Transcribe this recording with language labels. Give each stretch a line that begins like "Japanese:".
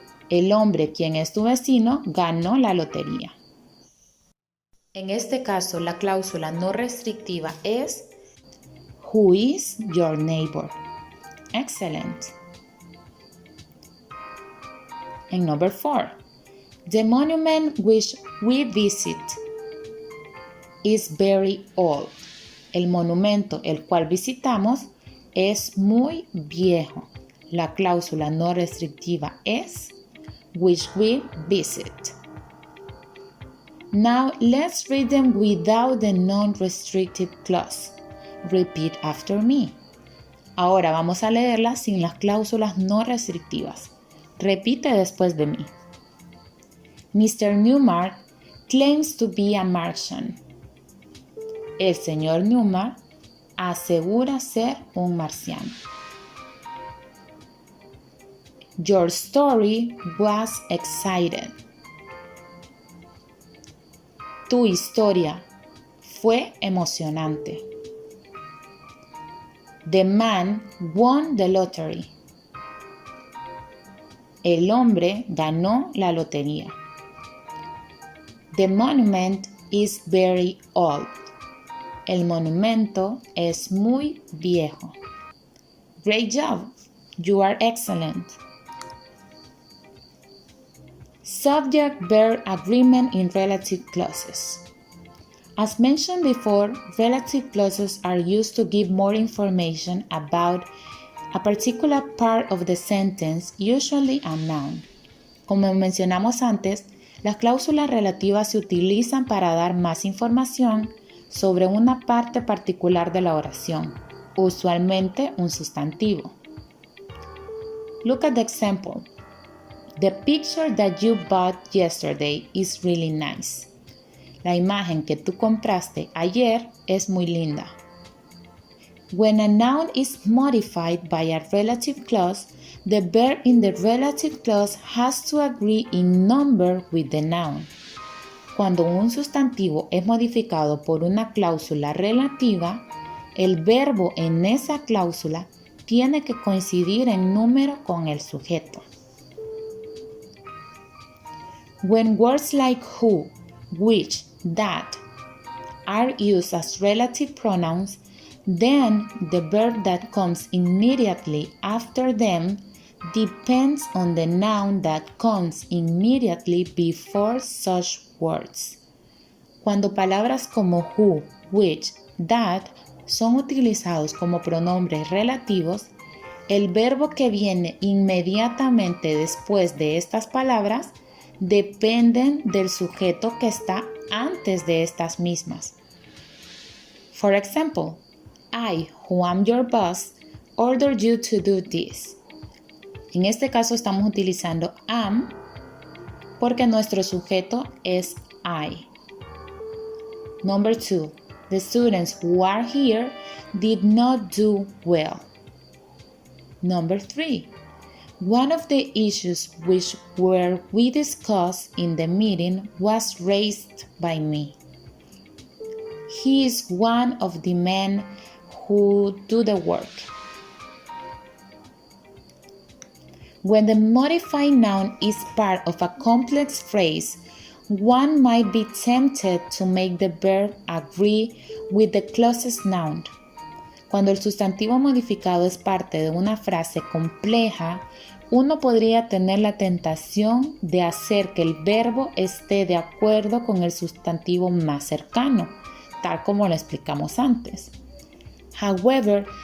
Spanish: El hombre, quien es tu vecino, ganó la lotería. En este caso, la cláusula no restrictiva es who is your neighbor. Excellent.
English: And number 4. The monument which we visit is very old.
Spanish: El monumento el cual visitamos es muy viejo. La cláusula no restrictiva es which we visit.
English: Now let's read them without the non-restrictive clause. Repeat after me.
Spanish: Ahora vamos a leerlas sin las cláusulas no restrictivas. Repite después de mí. Mr. Newmark claims to be a Martian. El señor Newmark asegura ser un marciano.
English: Your story was exciting.
Spanish: Tu historia fue emocionante.
English: The man won the lottery.
Spanish: El hombre ganó la lotería.
English: The monument is very old.
Spanish: El monumento es muy viejo.
English: Great job. You are excellent. Subject-verb agreement in relative clauses. As mentioned before, relative clauses are used to give more information about a particular part of the sentence, usually a noun.
Spanish: Como mencionamos antes, las cláusulas relativas se utilizan para dar más información sobre una parte particular de la oración, usualmente un sustantivo.
English: Look at the example. The picture that you bought yesterday is really nice.
Spanish: La imagen que tú compraste ayer es muy linda.
English: When a noun is modified by a relative clause, the verb in the relative clause has to agree in number with the noun.
Spanish: Cuando un sustantivo es modificado por una cláusula relativa, el verbo en esa cláusula tiene que coincidir en número con el sujeto.
English: When words like who, which, that are used as relative pronouns, then the verb that comes immediately after them depends on the noun that comes immediately before such words.
Spanish: Cuando palabras como who, which, that son utilizados como pronombres relativos, el verbo que viene inmediatamente después de estas palabras dependen del sujeto que está antes de estas mismas.
English: For example, I, who am your boss, ordered you to do this.
Spanish: En este caso estamos utilizando am porque nuestro sujeto es I.
English: Number 2. The students who are here did not do well. Number 3. One of the issues which we discussed in the meeting was raised by me. He is one of the men who do the work. When the modified noun is part of a complex phrase, one might be tempted to make the verb agree with the closest noun.
Spanish: Cuando el sustantivo modificado es parte de una frase compleja, uno podría tener la tentación de hacer que el verbo esté de acuerdo con el sustantivo más cercano, tal como lo explicamos antes. However,